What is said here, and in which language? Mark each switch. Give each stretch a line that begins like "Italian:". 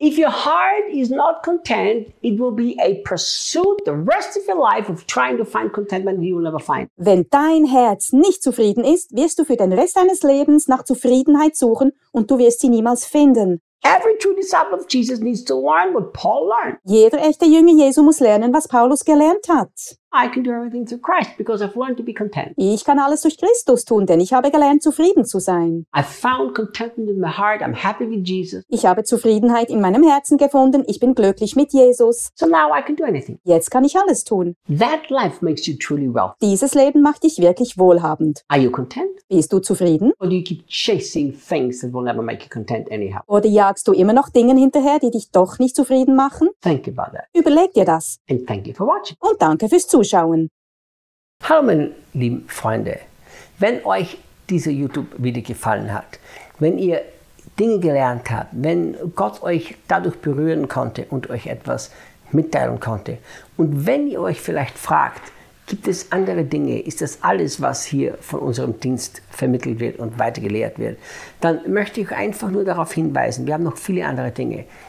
English: If your heart is not content, it will be a pursuit the rest of your life of trying to find contentment you will never find.
German: Wenn dein Herz nicht zufrieden ist, wirst du für den Rest deines Lebens nach Zufriedenheit suchen und du wirst sie niemals finden.
English: Every true disciple of Jesus needs to learn what Paul learned.
German: Jeder echte Jünger Jesu muss lernen, was Paulus gelernt hat.
English: I can do everything through Christ because I've learned to be content.
German: Ich kann alles durch Christus tun, denn ich habe gelernt, zufrieden zu sein.
English: I found contentment in my heart. I'm happy with Jesus.
German: Ich habe Zufriedenheit in meinem Herzen gefunden. Ich bin glücklich mit Jesus.
English: So now I can do anything.
German: Jetzt kann ich alles tun.
English: That life makes you truly wealthy.
German: Dieses Leben macht dich wirklich wohlhabend.
English: Are you content?
German: Bist du zufrieden?
English: Or do you keep chasing things that will never make you content anyhow?
German: Oder jagst du immer noch Dingen hinterher, die dich doch nicht zufrieden machen?
English: Think about that.
German: Überleg dir das.
English: And thank you for watching.
German: Und danke fürs Zuschauen. Hallo meine lieben Freunde, wenn euch dieser YouTube-Video gefallen hat, wenn ihr Dinge gelernt habt, wenn Gott euch dadurch berühren konnte und euch etwas mitteilen konnte und wenn ihr euch vielleicht fragt, gibt es andere Dinge, ist das alles, was hier von unserem Dienst vermittelt wird und weitergelehrt wird, dann möchte ich einfach nur darauf hinweisen, wir haben noch viele andere Dinge.